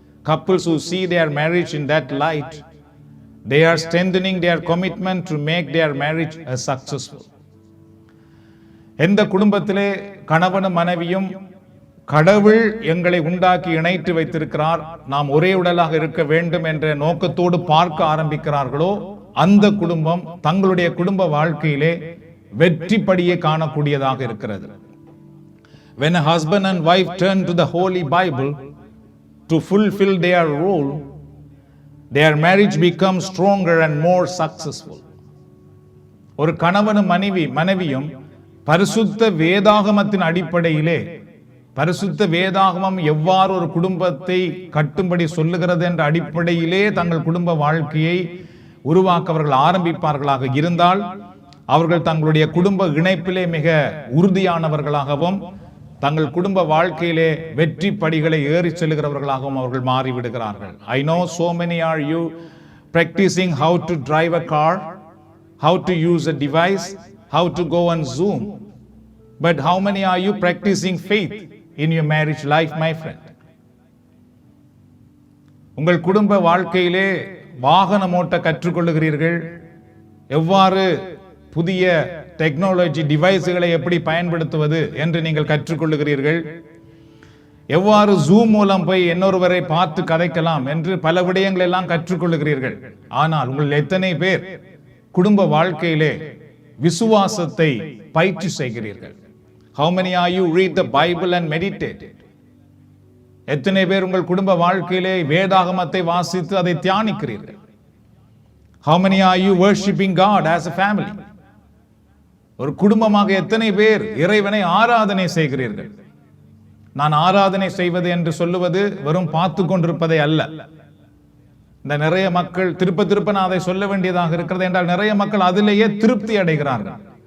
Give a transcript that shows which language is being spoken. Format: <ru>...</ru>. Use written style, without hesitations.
<en>Couples who see their marriage in that light, they are strengthening their commitment to make their marriage a successful.</en> <ta>எந்த குடும்பத்திலே கணவனும் மனைவியும் கடவுள் எங்களை உண்டாக்கி இணைத்து வைத்திருக்கிறார், நாம் ஒரே உடலாக இருக்க வேண்டும் என்ற நோக்கத்தோடு பார்க்க ஆரம்பிக்கிறார்களோ, அந்த குடும்பம் தங்களுடைய குடும்ப வாழ்க்கையிலே வெற்றிப்படியே காணக்கூடியதாக இருக்கிறது.</ta> <en>When a husband and wife turn to the Holy Bible to fulfill their role, their marriage becomes stronger and more successful.</en> <ta>ஒரு கணவனும் மனைவியும் பரிசுத்த வேதாகமத்தின் அடிப்படையிலே, பரிசுத்த வேதாகமம் எவ்வாறு ஒரு குடும்பத்தை கட்டும்படி சொல்லுகிறது என்ற அடிப்படையிலே தங்கள் குடும்ப வாழ்க்கையை உருவாக்க அவர்கள் ஆரம்பிப்பார்களாக இருந்தால், அவர்கள் தங்களுடைய குடும்ப இணைப்பிலே மிக உறுதியானவர்களாகவும் தங்கள் குடும்ப வாழ்க்கையிலே வெற்றி படிகளை ஏறி செல்லுகிறவர்களாகவும் அவர்கள் மாறிவிடுகிறார்கள்.</ta> <en>I know so many are you practicing how to drive a car, how to use a device, how to go on Zoom, but how many are you practicing faith in your marriage life, my friend?</en> <ta>உங்கள் குடும்ப வாழ்க்கையிலே வாகனம் ஓட்ட கற்றுக்கொள்ளுகிறீர்கள், எவ்வாறு புதிய technology டிவைஸ்களை எப்படி பயன்படுத்துவது என்று நீங்கள் கற்றுக்கொள்ளுகிறீர்கள், எவ்வாறு ஜூம் மூலம் போய் இன்னொருவரை பார்த்து கதைக்கலாம் என்று பல விடயங்கள் எல்லாம் கற்றுக்கொள்ளுகிறீர்கள். ஆனால் உங்கள் எத்தனை பேர் குடும்ப வாழ்க்கையிலே விசுவாசத்தை பயிற்சி செய்கிறீர்கள்?</ta> <en>How many are you read the Bible and meditate?</en> <ta>எத்தனை பேர் உங்கள் குடும்ப வாழ்க்கையிலே வேதாகமத்தை வாசித்து அதை தியானிக்கிறீர்கள்?</ta> <en>How many are you worshiping God as a family?</en> <ta>ஒரு குடும்பமாக எத்தனை பேர் இறைவனை ஆராதனை செய்கிறீர்கள்? நான் ஆராதனை செய்வது என்று சொல்லுவது வெறும் பார்த்து கொண்டிருப்பதை அல்ல. இந்த நிறைய மக்கள் திருப்ப நான் அதை சொல்ல வேண்டியதாக இருக்கிறது என்றால், நிறைய மக்கள் அதிலேயே திருப்தி அடைகிறார்கள்.</ta>